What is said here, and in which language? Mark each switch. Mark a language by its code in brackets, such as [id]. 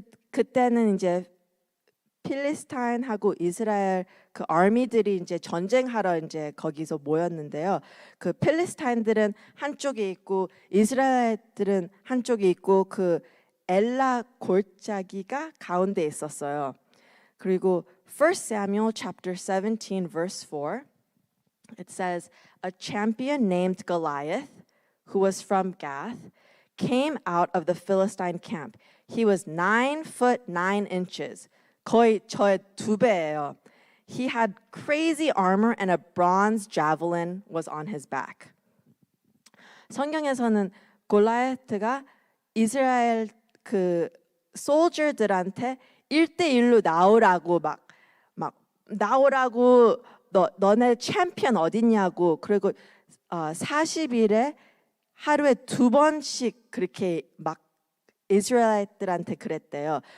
[ko] 그때는 이제 필리스타인하고 이스라엘 그 아미들이 이제 전쟁하러 이제 거기서 모였는데요. 그 필리스타인들은 한쪽에 있고 이스라엘들은 한쪽에 있고 그 엘라 골짜기가 가운데 있었어요. 그리고 [en] 1 Samuel chapter 17 verse 4 it says a champion named Goliath who was from Gath came out of the Philistine camp. He was 9 foot 9 inches. [ko] 거의 저의 2배예요. [en] He had crazy armor and a bronze javelin was on his back. [ko] 성경에서는 골리앗가 이스라엘 그 소저들한테 1대1로 나오라고 막 나오라고 너네 챔피언 어딨냐고 그리고 40일에 하루에 2번씩 그렇게 막 이스라엘들한테 그랬대요.